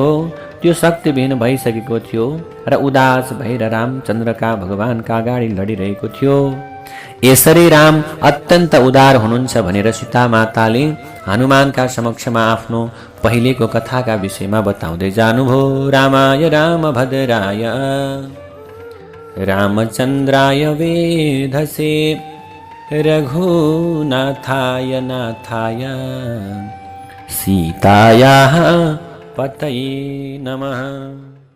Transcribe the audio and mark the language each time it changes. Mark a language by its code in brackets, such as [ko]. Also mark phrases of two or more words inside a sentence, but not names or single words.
[ne] त्यो शक्तिविहीन भइसकेको थियो र उदास भएर रामचन्द्रका भगवानका अगाडि लडिरहेको थियो। यसरी राम अत्यन्त उदार हुनुहुन्छ भनेर सीता माताले हनुमानका समक्षमा आफ्नो पहिलेको कथाका विषयमा बताउँदै जानुभयो। [sa] रामाय रामभद्राय रामचन्द्राय वेधसे रघुनाथाय नाथाय सीतायाः पतये नमः।